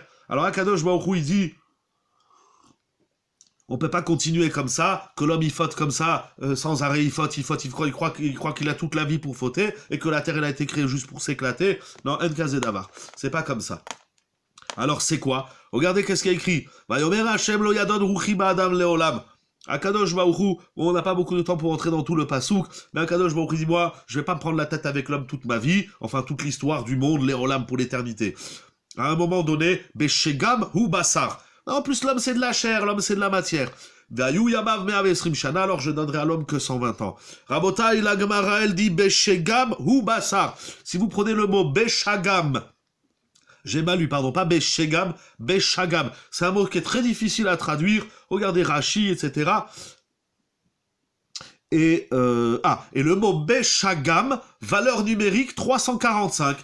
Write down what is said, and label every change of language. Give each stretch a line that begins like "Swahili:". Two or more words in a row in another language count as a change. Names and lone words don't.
French: Alors Akadosh Baruch Hu, il dit, on peut pas continuer comme ça, que l'homme il faute comme ça, sans arrêt il croit qu'il a toute la vie pour fauter, et que la terre elle a été créée juste pour s'éclater. Non,
Hebrew: אין כזה דבר.
French: C'est pas comme ça. Alors c'est quoi? Regardez qu'est-ce qu'il y a écrit.
Hebrew: ויאמר השם לא ידון רוחי באדם לעולם.
French: Akadosh Baruch Hu, on n'a pas beaucoup de temps pour entrer dans tout le pasouk, mais Akadosh Baruch Hu dit, moi, je vais pas me prendre la tête avec l'homme toute ma vie, enfin toute l'histoire du monde, leolam pour l'éternité. À un moment donné,
Hebrew: בשגם הוא בשר.
French: En plus, l'homme, c'est de la chair, l'homme, c'est de la matière.
Hebrew: והיו ימיו מאה ועשרים שנה,
French: alors je donnerai à l'homme que 120 ans. Rabotai, la Gemara, elle dit,
Hebrew: בשגם הוא בשר.
French: Si vous prenez le mot beshagam, j'ai mal lu, pardon, pas beshegam, beshagam. C'est un mot qui est très difficile à traduire. Regardez Rashi, etc. Et le mot beshagam, valeur numérique 345.